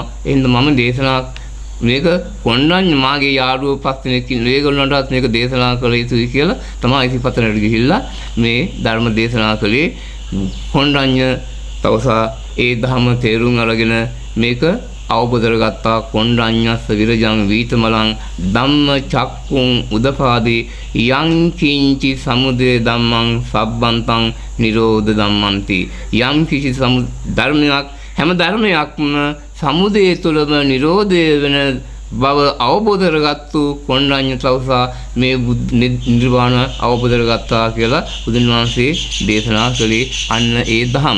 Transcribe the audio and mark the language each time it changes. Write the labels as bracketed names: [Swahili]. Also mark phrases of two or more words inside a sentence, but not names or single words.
[Sinhala] එහෙනම් මම දේශනා මේක කොණ්ඩඤ්ඤ මාගේ යාළුවෝ පස් දෙනෙක් ඉන්න ඒගොල්ලන්ටත් මේක දේශනා කළ යුතුයි කියලා තමයි ඉතිපතනට ගිහිල්ලා මේ ධර්ම දේශනා කළේ. කොණ්ඩඤ්ඤ තවසා ඒ ධර්ම තේරුම් අරගෙන මේක අවබෝධ කරගත්තා. [Pali] කොණ්ඩඤ්ඤස්ස විරජං වීතමලං ධම්ම චක්කුං උදපාදී යං කිංචි සමුදය ධම්මං සබ්බන්තං නිරෝධ ධම්මන්ති. [Sinhala] යම් කිසි ධර්මයක් හැම ධර්මයක්ම සමුදය තුළම නිරෝධය වෙන බව අවබෝධ කරගත්තු කොණ්ඩඤ්ඤ තවසා මේ නිර්වාණ අවබෝධ කරගත්තා කියලා බුදුන් වහන්සේ දේශනා කළේ අන්න ඒ ධම.